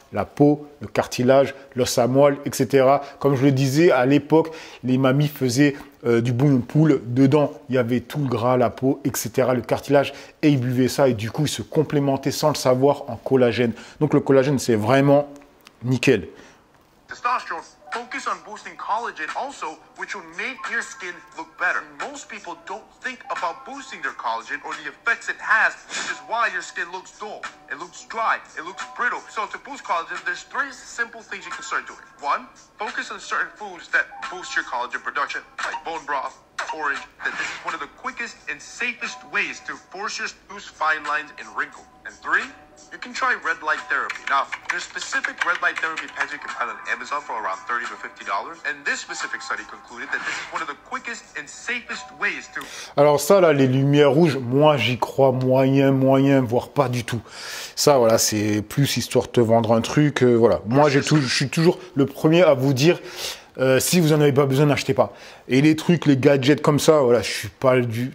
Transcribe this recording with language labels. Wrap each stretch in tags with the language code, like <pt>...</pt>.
<fr>la peau, le cartilage, l'os à moelle, etc. Comme je le disais, à l'époque, les mamies faisaient du bouillon de poule. Dedans, il y avait tout le gras, la peau, etc., le cartilage, et ils buvaient ça, et du coup, ils se complémentaient sans le savoir en collagène. Donc, le collagène, c'est vraiment nickel.</fr> <en>Testosterone, focus on boosting collagen also, which will make your skin look better. Most people don't think about boosting their collagen or the effects it has, which is why your skin looks dull, it looks dry, it looks brittle. So to boost collagen, there's 3 simple things you can start doing. 1, focus on certain foods that boost your collagen production, like bone broth, orange. That this is one of the quickest and safest ways to force your loose fine lines and wrinkle. And 3, you can try red light therapy. Now, there's specific red light therapy pens you can find on Amazon for around $30 to $50. And this specific study concluded that this is one of the quickest and safest ways to...</en> <fr>Alors ça, là, les lumières rouges, moi, j'y crois moyen, voire pas du tout. Ça, voilà, c'est plus histoire de te vendre un truc. Voilà. Moi, je suis toujours le premier à vous dire... si vous n'en avez pas besoin, n'achetez pas. Et les trucs, les gadgets comme ça, voilà, je suis pas du...</fr>